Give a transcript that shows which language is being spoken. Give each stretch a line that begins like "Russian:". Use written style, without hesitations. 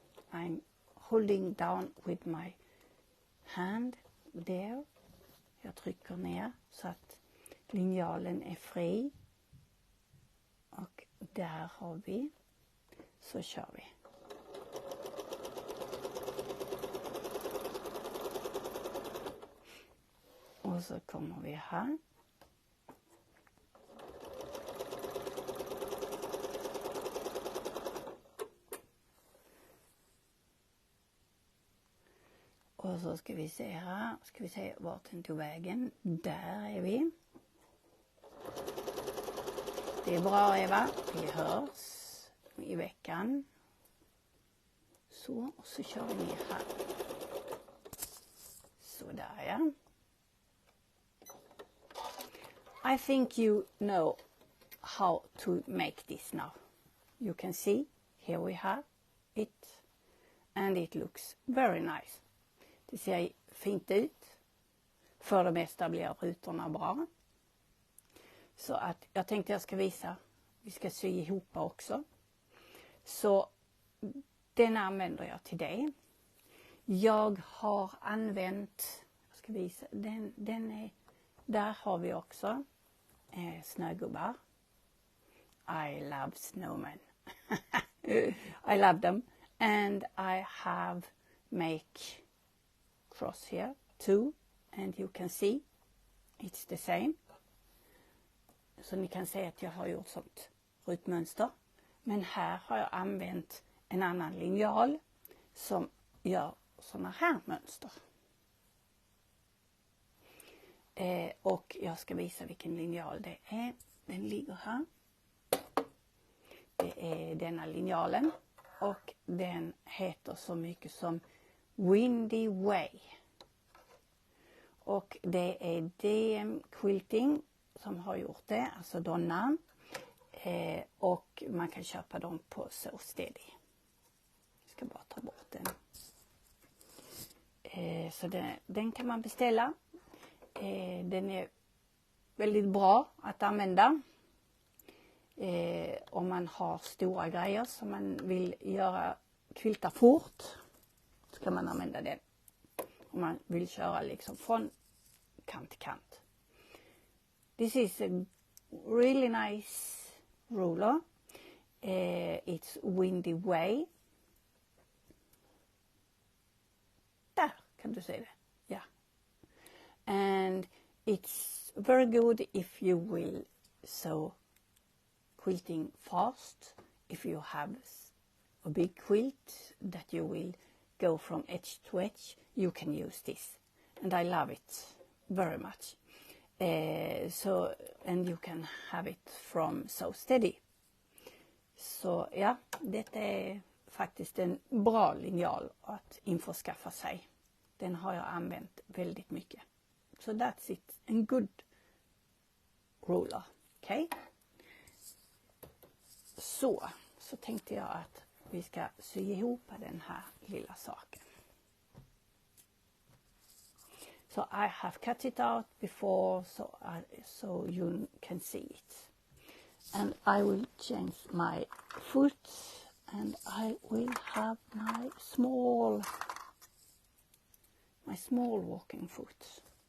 English: I'm holding down with my hand there.
Swedish: Jag trycker ner så att linjalen är fri. Och där har vi. Så kör vi. Och så kommer vi här. Och så ska vi se här. Ska vi se vart den tog vägen. Där är vi. Det är bra, Eva. Vi hörs i veckan. Så, och så kör vi ner här. Så där, ja.
English: I think you know how to make this now. You can see, here we have it. And it looks very nice.
Swedish: Det ser fint ut. För det mesta blir rutorna bra. Så att jag tänkte jag ska visa. Vi ska sy ihop också. Så den använder jag till det. Jag har använt, jag ska visa, den är, där har vi också snögubbar.
English: I love snowmen. I love them. And I have make cross here too. And you can see it's the same.
Swedish: Så ni kan se att jag har gjort sånt rutmönster. Men här har jag använt en annan linjal som gör såna här mönster. Och jag ska visa vilken linjal det är. Den ligger här. Det är denna linjalen. Och den heter så mycket som Windy Way. Och det är DM Quilting som har gjort det, alltså Donna. Och man kan köpa dem på westalee. Jag ska bara ta bort den. Så den kan man beställa. Den är väldigt bra att använda. Om man har stora grejer som man vill göra quilta fort. Så kan man använda den. Om man vill köra liksom från kant till kant.
English: This is a really nice ruler. It's Windy Way.
Swedish: Där kan du se det. Ja. And
English: it's very good if you will sew quilting fast. If you have a big quilt that you will go from edge to edge, you can use this. And I love it very much. And you can have it from So Steady.
Swedish: Så ja, detta är faktiskt en bra linjal att införskaffa sig. Den har jag använt väldigt mycket.
English: So that's it. En good ruler. Okay?
Swedish: Så tänkte jag att vi ska sy ihop den här lilla saken.
English: So I have cut it out before so you can see it. And I will change my foot and I will have my small walking foot.